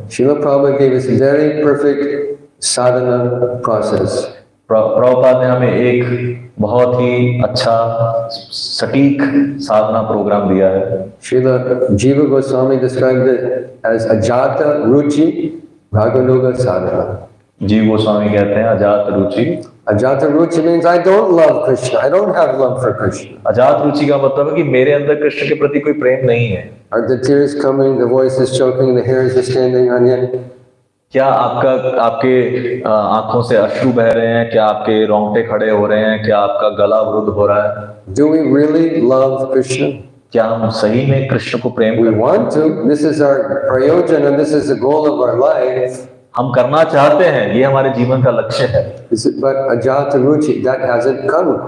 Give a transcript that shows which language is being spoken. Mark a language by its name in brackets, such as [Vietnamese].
[English] Srila Prabhupada gave us a very perfect sadhana process. [Hindi] Prabhupada ने हमें एक बहुत ही अच्छा सटीक साधना प्रोग्राम दिया है। [English] Srila Jiva Goswami described it as ajata ruchi raganuga sadhana. [Hindi] जीव गोस्वामी कहते हैं अजात रुचि। [English] Ajata ruchi means I don't love Krishna. I don't have love for Krishna. [Hindi] अजात रुचि का मतलब है कि मेरे अंदर कृष्ण के प्रति कोई प्रेम नहीं है। [English] Are the tears coming? The voice is choking. The hairs are standing on you. [Hindi] क्या आपके आंखों से अश्रु बह रहे हैं? क्या आपके रोंगटे खड़े हो रहे हैं? क्या आपका गला अवरुद्ध हो रहा है? [English] Do we really love Krishna? [Hindi] क्या हम सही में कृष्ण को प्रेम [English] We [Hindi] करते हैं? [English] want to. This is our prayojana. This is the goal of our life. [Hindi] हम करना चाहते हैं, ये हमारे जीवन का लक्ष्य है। [English] But ajata ruchi, that hasn't come.